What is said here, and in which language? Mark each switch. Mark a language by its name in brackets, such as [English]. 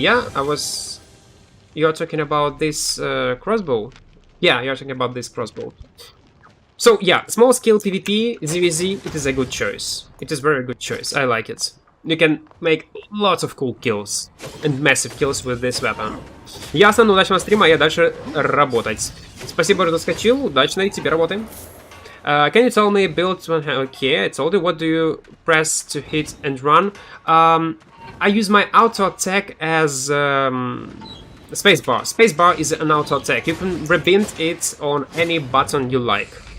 [English] Yeah, You're talking about this crossbow? Yeah, you're talking about this crossbow. So yeah, small scale PvP, ZVZ, it is a good choice. It is very good choice. I like it. You can make lots of cool kills and massive kills with this weapon. [Russian] Ясно, удачного стрима, я дальше работать. Спасибо, что заскочил. Удачной тебе работы. [English] Can you tell me build one hand? Okay, I told you. What do you press to hit and run? I use my auto attack as spacebar. Spacebar is an auto attack. You can rebind it on any button you like.